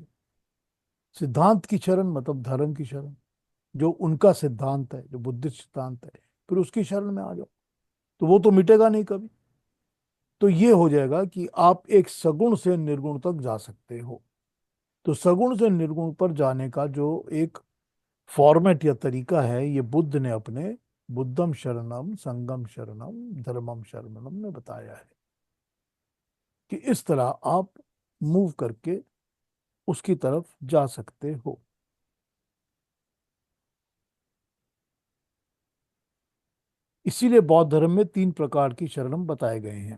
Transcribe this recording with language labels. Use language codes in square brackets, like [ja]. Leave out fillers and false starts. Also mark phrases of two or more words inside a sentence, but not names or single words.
[hi] सिद्धांत की शरण मतलब धर्म की शरण, जो उनका सिद्धांत है, जो बुद्धिस्ट सिद्धांत है, फिर उसकी शरण में आ जाओ, तो वो तो मिटेगा नहीं कभी। तो ये हो जाएगा कि आप एक सगुण से निर्गुण तक जा सकते हो। तो सगुण से निर्गुण पर जाने का जो एक फॉर्मेट या तरीका है, ये बुद्ध ने अपने [pi] बुद्धम शरणम संगम शरणम धर्मम शरणम [hi] में बताया है कि इस तरह आप मूव करके उसकी तरफ जा सकते हो। इसीलिए बौद्ध धर्म में 3 प्रकार की शरणम बताए गए हैं।